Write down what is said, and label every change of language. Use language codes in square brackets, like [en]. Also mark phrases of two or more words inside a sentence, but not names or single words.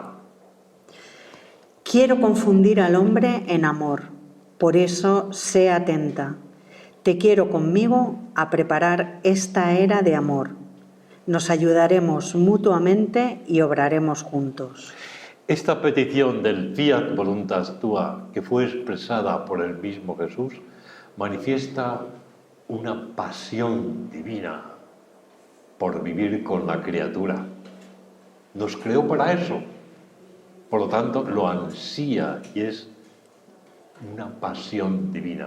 [es] Quiero confundir al hombre en amor, por eso sé atenta. Te quiero conmigo a preparar esta era de amor. Nos ayudaremos mutuamente y obraremos juntos. Esta petición del [la] fiat voluntas tua, [es] que fue expresada por el mismo Jesús, manifiesta una pasión divina por vivir con la criatura. Nos creó para eso, por lo tanto lo ansía y es una pasión divina.